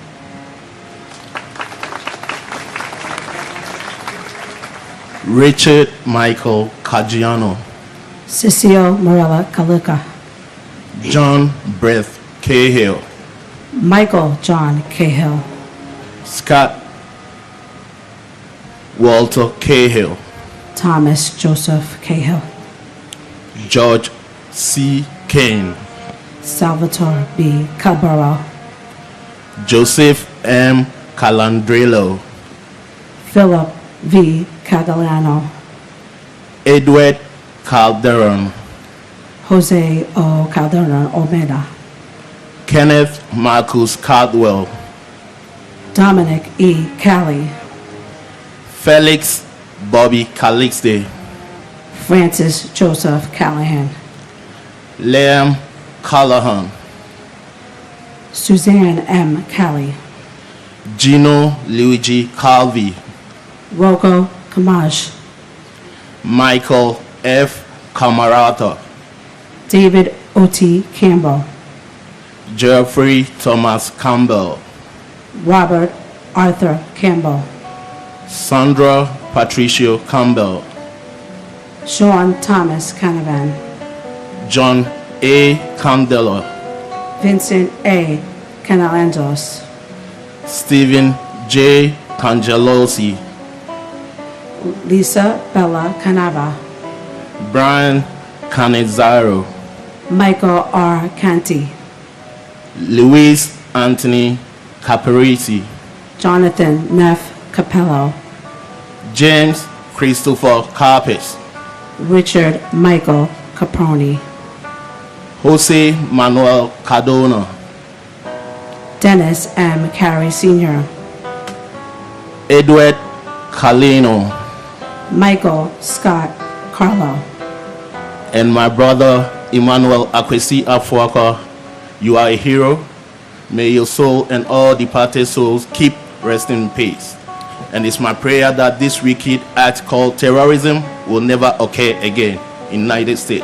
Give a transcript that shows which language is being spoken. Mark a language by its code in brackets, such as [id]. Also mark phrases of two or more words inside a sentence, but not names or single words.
[en] Richard Michael Caggiano, Cecile Morella Kaluka, John Brett Cahill, Michael John Cahill, Scott Walter Cahill, Thomas Joseph Cahill, George C. Kane, Salvatore B. Cabral, Joseph M. Calandrello, Philip V. Catalano, Edward Calderon, Jose O. Calderon Omeda, Kenneth Marcus Caldwell, Dominic E. Cali, Felix Bobby Calixte, Francis Joseph Callahan, Liam Callahan, Suzanne M. Callie, Gino Luigi Calvi, Rocco Kamaj, Michael F. Camarata, David O.T. Campbell, Jeffrey Thomas Campbell, Robert Arthur Campbell, Sandra Patricio Campbell, Sean Thomas Canavan, John A. Candela, Vincent A. Canalanzos, Stephen J. Cangelosi, Lisa Bella Canava, Brian Canizaro, Michael R. Canty, Luis Anthony Caparisi, Jonathan Neff Capello, James Christopher Carpes, Richard Michael Caproni, Jose Manuel Cardona, Dennis M. Carey Sr., Edward Calino, Michael Scott Carlo, and my brother Emmanuel Akwesi Afuaka. You are a hero. May your soul and all departed souls keep resting in peace. And it's my prayer that this wicked act called terrorism will never occur again in the United States.